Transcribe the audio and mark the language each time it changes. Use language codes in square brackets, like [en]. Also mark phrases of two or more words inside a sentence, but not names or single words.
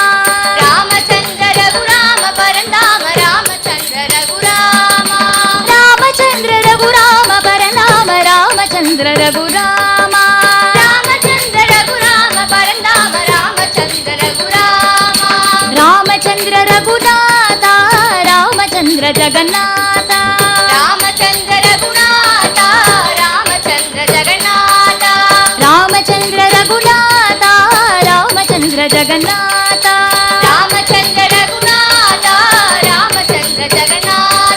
[te] రామచంద్ర రఘురామ పరంధామ రామచంద్ర రఘురామ రామచంద్ర రఘురామ పరంధామ రామచంద్ర రఘురామ రామచంద్ర రఘురామ పరంధామ రామచంద్ర రఘురామ రామచంద్ర రఘురామ ರಾಮಚಂದ್ರ ಜಗನ್ನಾಥ [kn] ರಾಮಚಂದ್ರ ರಘುನಾಥ ರಾಮಚಂದ್ರ ಜಗನ್ನಾಥ ರಾಮಚಂದ್ರ ರಘುನಾಥ ರಾಮಚಂದ್ರ ಜಗನ್ನಾಥ ರಾಮಚಂದ್ರ ರಘುನಾಥ ರಾಮಚಂದ್ರ ಜಗನ್ನಾಥ